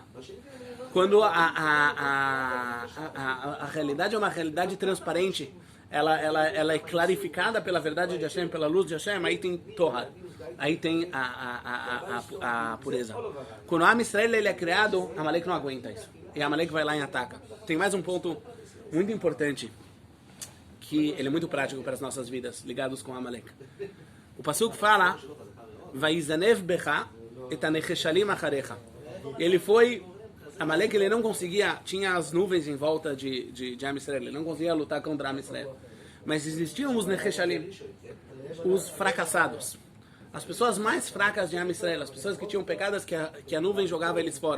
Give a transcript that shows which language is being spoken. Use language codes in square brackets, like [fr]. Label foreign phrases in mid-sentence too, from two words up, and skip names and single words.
[pt] Quando a realidade é uma realidade transparente, ela é clarificada pela verdade de Hashem, pela luz de Hashem, aí tem Torah, aí tem a pureza. Quando o [he] עם ישראל [pt] ele é criado, Amalek não aguenta isso. E Amalek vai lá e ataca. Tem mais um ponto muito importante, que ele é muito prático para as nossas vidas, ligados com Amalek. [he] O Pasuk fala, ויזנב בך את הנחשלים אחריך. [pt] Ele foi... Amalek ele não conseguia, tinha as nuvens em volta de [he] עם ישראל, [pt] ele não conseguia lutar contra [he] עם ישראל. [pt] Mas existiam os Necheshalim, os fracassados. As pessoas mais fracas de [he] עם ישראל, [pt] as pessoas que tinham pecadas que a nuvem jogava eles fora.